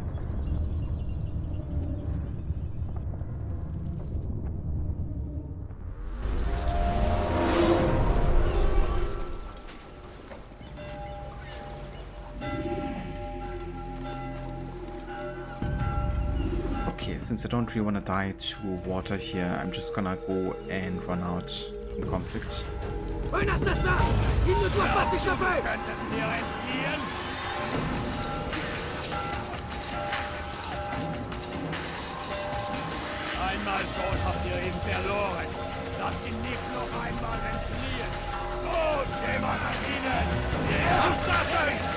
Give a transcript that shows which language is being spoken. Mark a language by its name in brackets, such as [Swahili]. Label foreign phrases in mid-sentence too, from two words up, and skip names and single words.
[English] Since I don't really want to die to water here, I'm just gonna go and run out in conflict. [French] Un assassin! Il ne doit pas s'échapper! [German] Einmal schon habt ihr ihn verloren. Lasst ihn nicht noch einmal entfliehen. Los, jemand an ihnen! Assassin!